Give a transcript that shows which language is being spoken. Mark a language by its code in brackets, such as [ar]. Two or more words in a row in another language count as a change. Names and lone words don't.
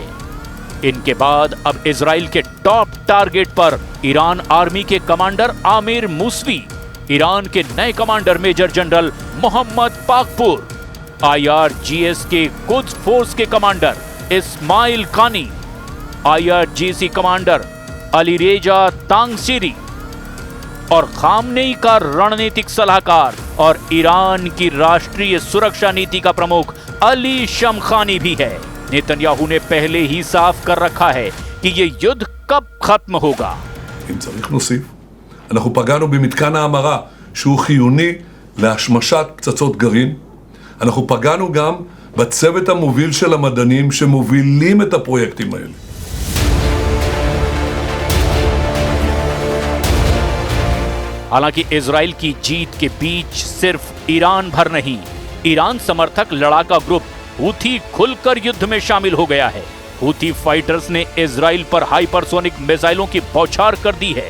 [hi] इनके बाद अब इजराइल के [en] top target [hi] पर ईरान आर्मी के कमांडर आमिर मूसवी, ईरान के नए कमांडर [en] Major General [hi] मोहम्मद पाकपुर, IRGS के कुद्स फोर्स के कमांडर इस्माइल कानी, IRGC कमांडर अलीरेजा तांगसीरी और खामनेई का रणनीतिक सलाहकार और ईरान की राष्ट्रीय सुरक्षा नीति का प्रमुख अली शमखानी भी है। नेतन्याहू ने पहले ही साफ कर रखा है कि ये युद्ध कब खत्म होगा। [he] אם צריך נוסיף, אנחנו פגענו במתקן ההמרה שהוא חיוני להשמשת פצצות גרעין. אנחנו פגענו גם בצוות המוביל של המדענים שמובילים את הפרויקטים האלה. [hi] हालांकि इजराइल की जीत के बीच सिर्फ ईरान भर नहीं, ईरान समर्थक लड़ाका ग्रुप हूथी खुलकर युद्ध में शामिल हो गया है। हूथी फाइटर्स ने इजराइल पर [en] hypersonic missiles [hi] की बौछार कर दी है।